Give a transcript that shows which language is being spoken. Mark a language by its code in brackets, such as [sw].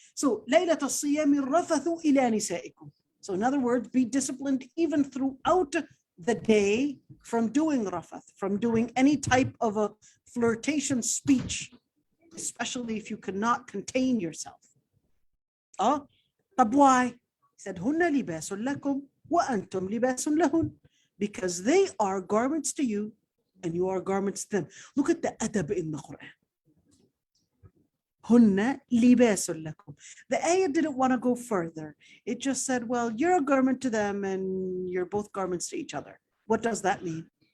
[ar] So, لَيْلَةَ الصِّيَامِ الرَّفَثُ إِلَى نِسَائِكُمْ. [en] So in other words, be disciplined even throughout the day from doing rafath, from doing any type of a flirtation speech, especially if you cannot contain yourself. Oh, but why? He said, [ar] هُنَّ لِبَاسٌ لَكُمْ وَأَنْتُمْ لِبَاسٌ لَهُنْ. [en] Because they are garments to you and you are garments to them. Look at the adab in the Quran. [ar] هُنَّ لِبَاسٌ لَكُمْ. [en] The ayah didn't want to go further. It just said, well, you're a garment to them and you're both garments to each other. What does that mean?